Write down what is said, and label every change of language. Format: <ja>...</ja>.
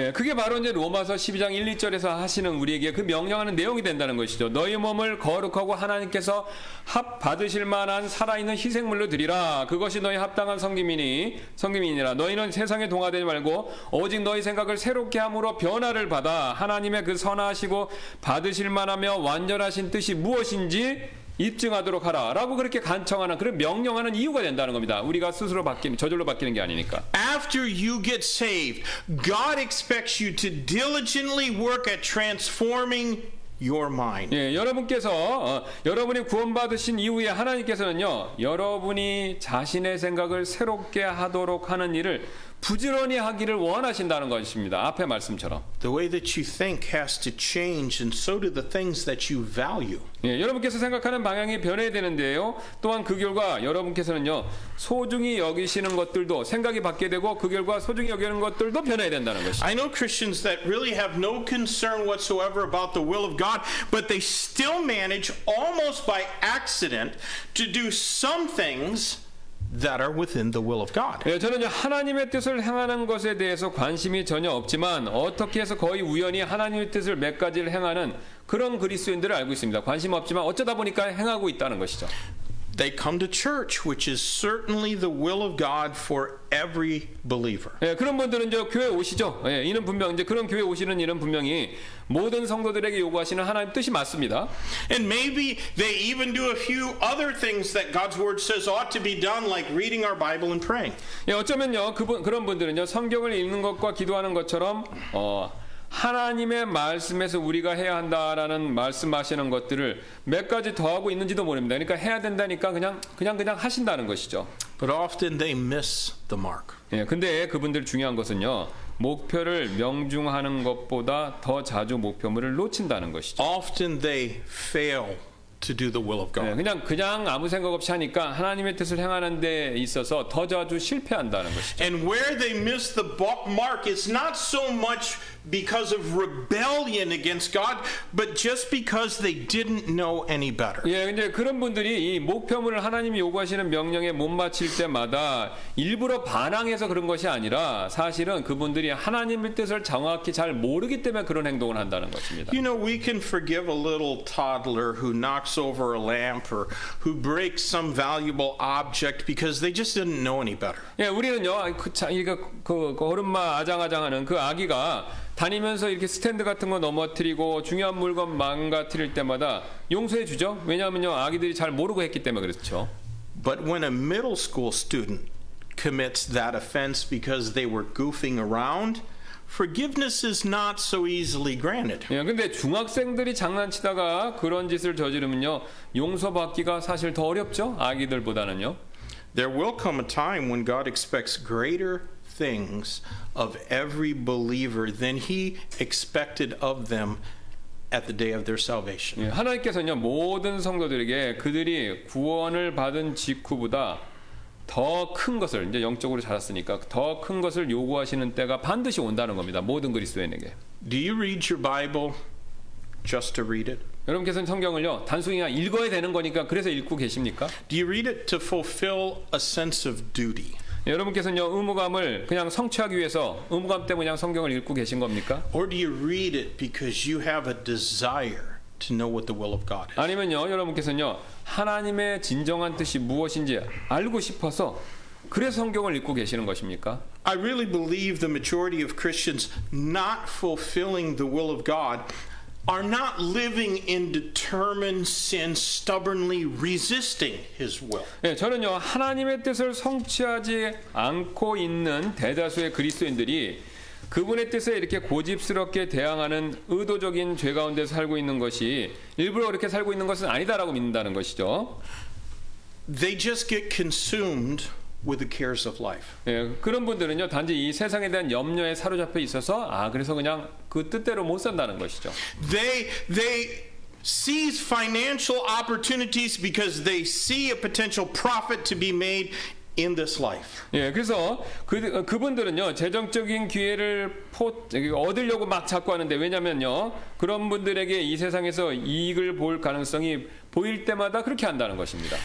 <ko>예, 그게 바로 이제 로마서 12장 1, 2절에서 하시는 우리에게 그 명령하는 내용이 된다는 것이죠. 너희 몸을 거룩하고 하나님께서 합 받으실 만한 살아있는 희생물로 드리라. 그것이 너희 합당한 성김이니라. 너희는 세상에 동화되지 말고 오직 너희 생각을 새롭게 함으로 변화를 받아 하나님의 그 선하시고 받으실 만하며 완전하신 뜻이 무엇인지 입증하도록 하라 라고 그렇게 간청하는 그런 명령하는 이유가 된다는 겁니다. 우리가 스스로 저절로 바뀌는 게 아니니까.</ko> <en>After you get saved, God expects you to diligently work at transforming your mind.</en> <ko>예, 여러분께서 여러분이 구원받으신 이후에 하나님께서는요 여러분이 자신의 생각을 새롭게 하도록 하는 일을 부지런히 하기를 원하신다는 것입니다. 앞의 말씀처럼.</ko> <en>The way that you think has to change, and so do the things that you value.</en> <ko>예, 여러분께서 생각하는 방향이 변해야 되는데요. 또한 그 결과 여러분께서는요 소중히 여기시는 것들도 생각이 바뀌게 되고 그 결과 소중히 여기는 것들도 변해야 된다는 것이죠.</ko> <en>I know Christians that really have no concern whatsoever about the will of God, but they still manage almost by accident to do some things that are within the will of God.</en> <ko>예, 저는 하나님의 뜻을 행하는 것에 대해서 관심이 전혀 없지만 어떻게 해서 거의 우연히 하나님의 뜻을 몇 가지를 행하는 그런 그리스도인들을 알고 있습니다. 관심 없지만 어쩌다 보니까 행하고 있다는 것이죠.</ko> <en>They come to church, which is certainly the will of God for every believer.</en> <ko>예, 그런 분들은 저 교회 오시죠. 예, 이는 분명 이제 그런 교회 오시는 이는 분명히 모든 성도들에게 요구하시는 하나님 뜻이 맞습니다.</ko> <en>And maybe they even do a few other things that God's word says ought to be done, like reading our Bible and praying.</en> <ko>예, 어쩌면요 그런 분들은요 성경을 읽는 것과 기도하는 것처럼 하나님의 말씀에서 우리가 해야 한다라는 말씀하시는 것들을 몇 가지 더 하고 있는지도 모릅니다. 그러니까 해야 된다니까 그냥 하신다는 것이죠.</ko> <en>But often they miss the mark.</en> <ko>예, 근데 그분들 중요한 것은요. 목표를 명중하는 것보다 더 자주 목표물을 놓친다는 것이죠.</ko> <en>Often they fail to do the will of God.</en> <ko>예, 그냥 아무 생각 없이 하니까 하나님의 뜻을 행하는 데 있어서 더 자주 실패한다는 것이죠.</ko> <en>And where they miss the mark is not so much because of rebellion against God, but just because they didn't know any better.</en> <ko>예, 근데 그런 분들이 이 목표물을 하나님이 요구하시는 명령에 못 맞힐 때마다 일부러 반항해서 그런 것이 아니라 사실은 그분들이 하나님의 뜻을 정확히 잘 모르기 때문에 그런 행동을 한다는 것입니다.</ko> <en>You know, we can forgive a little toddler who knocks over a lamp or who breaks some valuable object because they just didn't know any better.</en> <ko>예, 우리는요, 그 어른마 아장아장하는 그 아기가 다니면서 이렇게 스탠드 같은 거 넘어뜨리고 중요한 물건 망가뜨릴 때마다 용서해 주죠. 왜냐하면요, 아기들이 잘 모르고 했기 때문에 그렇죠.</ko> <en>But when a middle school student commits that offense because they were goofing around, forgiveness is not so easily granted.</en> <ko>예, 근데 중학생들이 장난치다가 그런 짓을 저지르면요, 용서받기가 사실 더 어렵죠? 아기들보다는요.</ko> <en>There will come a time when God expects greater things of every believer than he expected of them at the day of their salvation.</en> <ko>예, 하나님께서는요, 모든 성도들에게 그들이 구원을 받은 직후보다 더 큰 것을, 이제 영적으로 자랐으니까 더 큰 것을 요구하시는 때가 반드시 온다는 겁니다. 모든 그리스도인에게.</ko> <en>Do you read your Bible just to read it?</en> <ko>여러분께서는 성경을요, 단순히 그냥 읽어야 되는 거니까 그래서 읽고 계십니까?</ko> <en>Do you read it to fulfill a sense of duty?</en> <ko>여러분께서는요, 의무감을 그냥 성취하기 위해서 의무감 때문에 그냥 성경을 읽고 계신 겁니까?</ko> <en>Or do you read it because you have a desire to know what the will of God is?</en> <ko>아니면요, 여러분께서는요, 하나님의 진정한 뜻이 무엇인지 알고 싶어서 그래서 성경을 읽고 계시는 것입니까?</ko> <en>I really believe the majority of Christians not fulfilling the will of God are not living in determined sin, stubbornly resisting His will.</en> <ko>예, 저는요, 하나님의 뜻을 성취하지 않고 있는 대다수의 그리스도인들이 그분의 뜻에 이렇게 고집스럽게 대항하는 의도적인 죄 가운데 살고 있는 것이 일부러 그렇게 살고 있는 것은 아니다라고 믿는다는 것이죠.</ko> <en>They just get consumed with the cares of life.</en> <ko>예, 그런 분들은요, 단지 이 세상에 대한 염려에 사로잡혀 있어서 그래서 그냥 그 뜻대로 못 산다는 것이죠.</ko> <en>They seize financial opportunities because they see a potential profit to be made in this life.</en> <ko>예, 그래서 그분들은요, 재정적인 기회를 얻으려고 막 자꾸 하는데, 왜냐면요, 그런 분들에게 이 세상에서 이익을 볼 가능성이 보일 때마다 그렇게 한다는 것입니다.</ko>